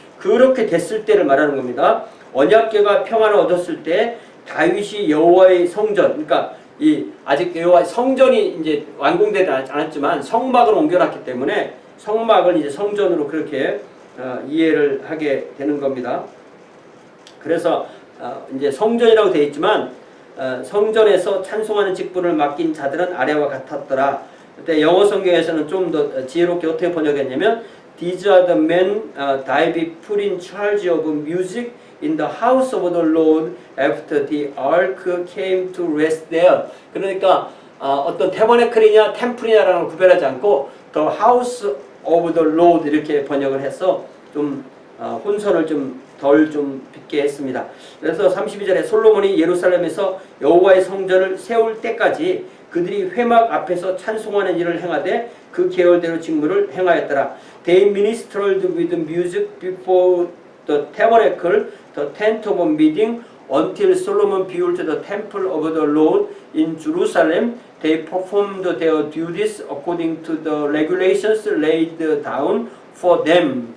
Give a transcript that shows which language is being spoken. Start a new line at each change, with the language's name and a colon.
Korean: 그렇게 됐을 때를 말하는 겁니다. 언약궤가 평안을 얻었을 때 다윗이 여호와의 성전, 그러니까 이 아직 여호와의 성전이 이제 완공되지 않았지만 성막을 옮겨놨기 때문에 성막을 이제 성전으로 그렇게 이해를 하게 되는 겁니다. 그래서 이제 성전이라고 되어 있지만 성전에서 찬송하는 직분을 맡긴 자들은 아래와 같았더라. 그때 영어 성경에서는 좀 더 지혜롭게 어떻게 번역했냐면
English: These are the men David put in charge of music in the house of the Lord after the ark came to rest there.
Korean: 그러니까 어떤 태버네클이냐 템플이냐라는 걸 구별하지 않고
English: The house of the Lord
Korean: 이렇게 번역을 해서 좀 혼선을 좀 덜 좀 빚게 했습니다. 그래서 32절에 솔로몬이 예루살렘에서 여호와의 성전을 세울 때까지 그들이 회막 앞에서 찬송하는 일을 행하되 그 계열대로 직무를 행하였더라.
English: They ministered with music before the tabernacle, the tent of meeting, until Solomon built the temple of the Lord in Jerusalem. They performed their duties according to the regulations laid down for them.